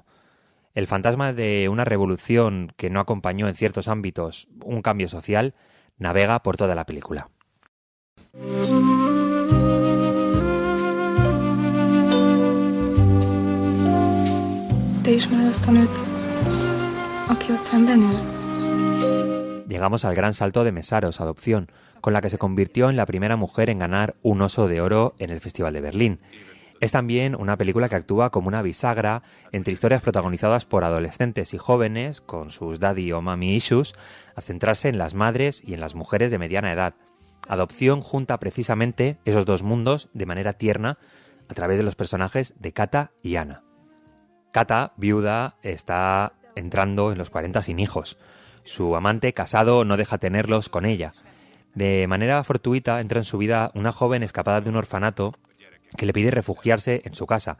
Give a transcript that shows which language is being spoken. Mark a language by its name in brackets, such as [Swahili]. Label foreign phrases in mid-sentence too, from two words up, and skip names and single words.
[Spanish] El fantasma de una revolución que no acompañó en ciertos ámbitos un cambio social navega por toda la película. [Hungarian] Te ismered azt a nőt, aki ott szemben ül? [Spanish] Llegamos al gran salto de Metsaros, Adopción, con la que se convirtió en la primera mujer en ganar un Oso de Oro en el Festival de Berlín. Es también una película que actúa como una bisagra entre historias protagonizadas por adolescentes y jóvenes, con sus daddy o [English] mommy issues, [Spanish] a centrarse en las madres y en las mujeres de mediana edad. Adopción junta precisamente esos dos mundos de manera tierna a través de los personajes de Kata y Ana. Kata, viuda, está entrando en los 40 sin hijos. Su amante, casado, no deja tenerlos con ella. De manera fortuita entra en su vida una joven escapada de un orfanato que le pide refugiarse en su casa.